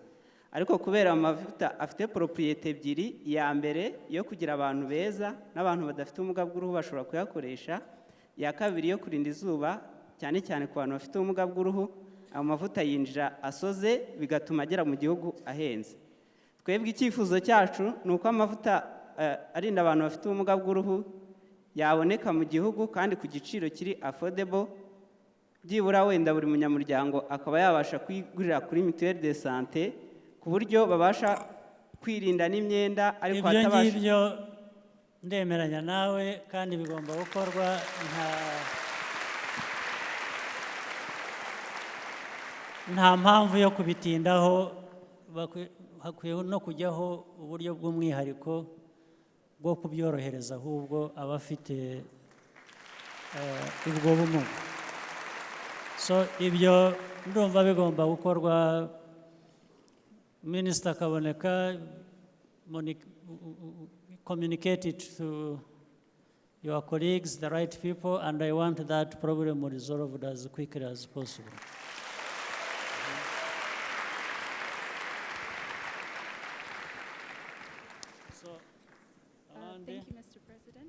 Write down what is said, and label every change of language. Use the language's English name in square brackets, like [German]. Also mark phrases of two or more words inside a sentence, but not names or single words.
[Kinyarwanda] Ariko kubera amavuta afite propriete ebyiri, ya mbere yo kugira abantu beza n'abantu badafite ubumuga bw'uruhu bashobora kuyakoresha, ya kabiri yo kurinda izuba cyane cyane ku bantu bafite ubumuga bw'uruhu, ayo mavuta yinjira asoze bigatuma agera mu gihugu ahenze. Twebwe icyifuzo cyacu ni uko amavuta arinda abantu bafite ubumuga bw'uruhu yaboneka mu gihugu kandi ku giciro kiri affordable, byibura wenda buri munyamuryango akaba yabasha kwigurira kuri [French] mutuelle de santé [Kinyarwanda] ku buryo babasha kwirinda n'imyenda ariko hatabasha. Ibyo ngibyo ndemeranya nawe kandi bigomba gukorwa. Nta mpamvu yo kubitindaho, hakwiye no kujyaho uburyo bw'umwihariko bwo kubyorohereza ahubwo abafite ubwo bumuga. So ibyo ndumva bigomba gukorwa. [English] Minister Kaboneka, communicate it to your colleagues, the right people, and I want that problem resolved as quickly as possible. Thank you, Mr. President.